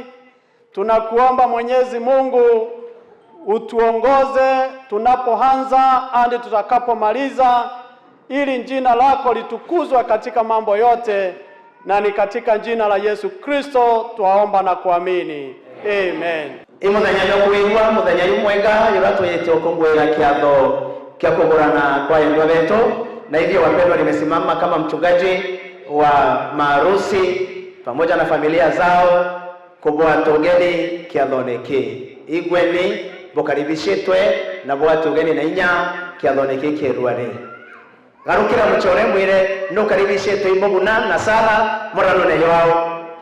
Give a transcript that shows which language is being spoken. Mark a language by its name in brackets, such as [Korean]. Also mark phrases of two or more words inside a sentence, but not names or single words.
[Swahili] Tunakuomba Mwenyezi Mungu utuongoze tunapoanza hadi tutakapomaliza, ili jina lako litukuzwe katika mambo yote, na ni katika jina la Yesu Kristo twaomba na kuamini. Amen. [Meru] Imuthenya yo kuigwa muthenya yumwega yuratwite ukungwira kiatho kia kugurana kwa endwa wetu, [Swahili] na hivyo wapendwa, nimesimama kama mchungaji wa maharusi pamoja na familia zao [Meru] kubwata ugeni kiathone ki igweni bukaribishitwe na bwata ugeni na inya kiathone ki kirwari garukira muchore mwire no karibishitwe iboguna na Sara morano ne wao.